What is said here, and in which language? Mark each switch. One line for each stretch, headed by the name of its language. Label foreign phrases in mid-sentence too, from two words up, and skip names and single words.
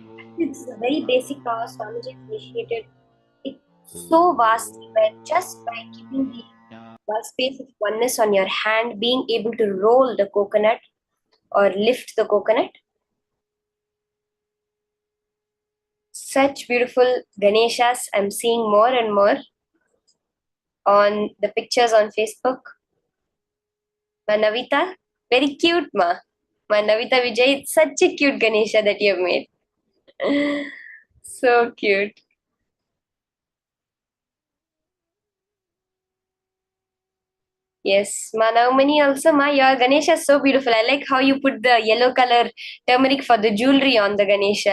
English: This is a very basic power Swamiji has initiated. It's so vastly, but just by keeping the space of oneness on your hand, being able to roll the coconut or lift the coconut. Such beautiful Ganeshas I'm seeing more and more on the pictures on Facebook. Ma Navita, very cute ma. Ma Navita Vijay, it's such a cute Ganesha that you have made. So cute. Yes, Ma Navamani also, ma, your Ganesha is so beautiful. I like how you put the yellow color turmeric for the jewelry on the Ganesha.